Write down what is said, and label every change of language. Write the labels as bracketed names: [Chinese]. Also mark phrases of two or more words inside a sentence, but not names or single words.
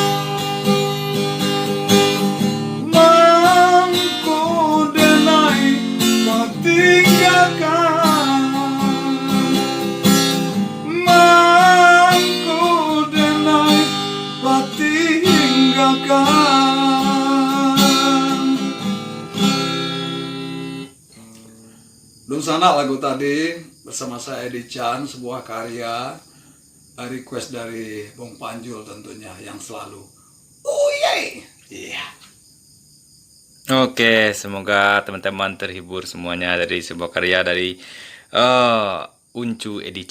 [Minangkabau] Mangko denai kau tinggalkan, mangko denai kau tinggalkan. [Indonesian] Dulu sana lagu tadi bersama saya Edi Chan, sebuah karya request dari Bung Panjul tentunya yang selalu iya. Oke, semoga teman-teman terhibur semuanya dari sebuah karya dari Uncu Edi Chan.